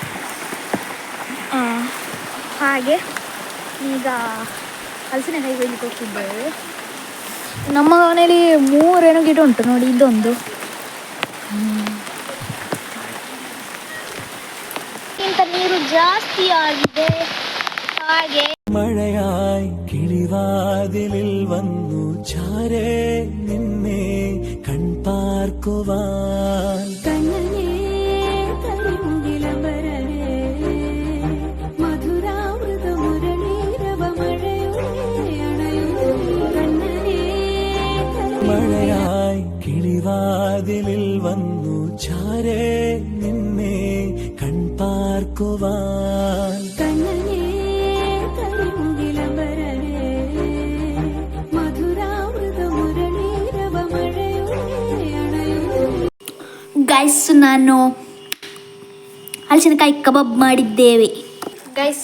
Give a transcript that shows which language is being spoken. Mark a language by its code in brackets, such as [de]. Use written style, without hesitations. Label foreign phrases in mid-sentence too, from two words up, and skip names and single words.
[kn] ಹಾಗೆ ಈಗ ಹಲಸಿನಕಾಯಿ ಕೊಯ್ಲಿಕ್ಕೆ ಹೋಗ್ತಿದ್ದೇವೆ. ನಮ್ಮ ಮನೇಲಿ 3 ಗಿಡ ಉಂಟು ನೋಡಿ, ಇದೊಂದು ಇಂಥ ನೀರು ಜಾಸ್ತಿ ಆಗಿದೆ. ಹಾಗೆ [ml] മഴയായി കിളിവാതിലിൽ വന്നു ചാരേ നിന്നെ കൺപാർക്കുവാൻ മഴയായി കിളിവാതിലിൽ വന്നു ചാരേ നിന്നെ കൺപാർക്കുവാൻ [kn] ಗೈಸ್, ನಾನು ಹಲಸಿನಕಾಯಿ ಕಬಾಬ್ ಮಾಡಿದ್ದೇವೆ ಗೈಸ್.